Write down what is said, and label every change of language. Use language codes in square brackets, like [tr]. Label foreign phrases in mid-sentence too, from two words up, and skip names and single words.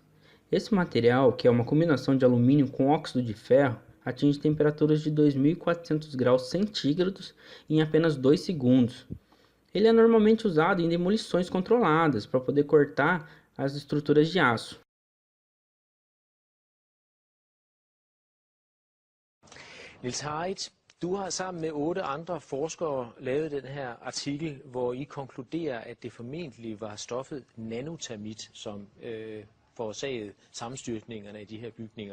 [pt] Esse material, que é uma combinação de alumínio com óxido de ferro, atinge temperaturas de 2.400 graus centígrados em apenas 2 segundos. Ele é normalmente usado em demolições controladas para poder cortar as estruturas de aço. [da] Niels Harrit, du har sammen med 8 andre forskere lavet den her artikel, hvor I konkluderer, at det formentlig var stoffet nanotermit, som forårsagede sammenstyrtningerne i de her bygninger.